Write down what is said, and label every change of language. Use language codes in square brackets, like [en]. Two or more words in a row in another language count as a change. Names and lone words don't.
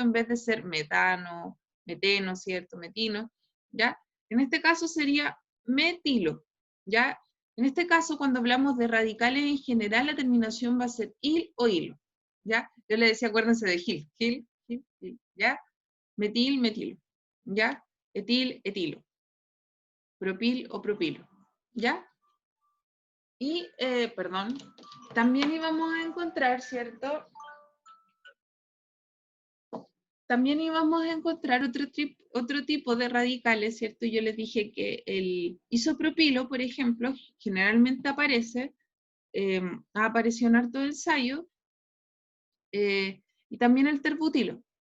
[es] En vez de ser metano, meteno, ¿cierto? Metino, ¿ya? En este caso sería metilo, ¿ya? En este caso, cuando hablamos de radicales en general, la terminación va a ser il o hilo, ¿ya? Yo le decía, acuérdense de gil, ¿ya? Metil, metilo, ¿ya? Etil, etilo. Propil o propilo, ¿ya? Y, perdón, también íbamos a encontrar, ¿cierto? También íbamos a encontrar otro tipo de radicales, ¿cierto? Yo les dije que el isopropilo, por ejemplo, generalmente aparece, ha aparecido en harto ensayo, y también el terbutilo.